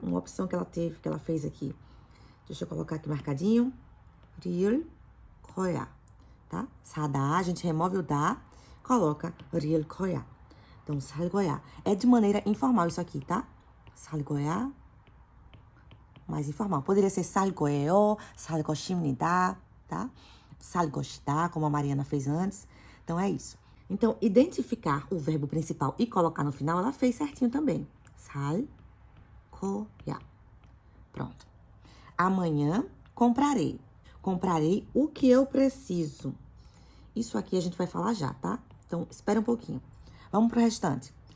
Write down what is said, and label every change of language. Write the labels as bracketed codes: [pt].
[pt] Uma opção que ela teve, que ela fez aqui. Deixa eu colocar aqui marcadinho. real 거야. Tá? 사다, a gente remove o da, coloca real 거야. Então, [ko] 살 거야. [pt] É de maneira informal isso aqui, tá? [ko] 살 거야. [pt] Mais informal. Poderia ser [ko] 살 거예요, 살 것입니다, tá? 살 것이다, [pt] como a Mariana fez antes. Então, é isso. Então, identificar o verbo principal e colocar no final, ela fez certinho também. [ko] 살 거야. Pronto. [pt] Amanhã, comprarei. Comprarei o que eu preciso. Isso aqui a gente vai falar já, tá? Então, espera um pouquinho. Vamos pro restante.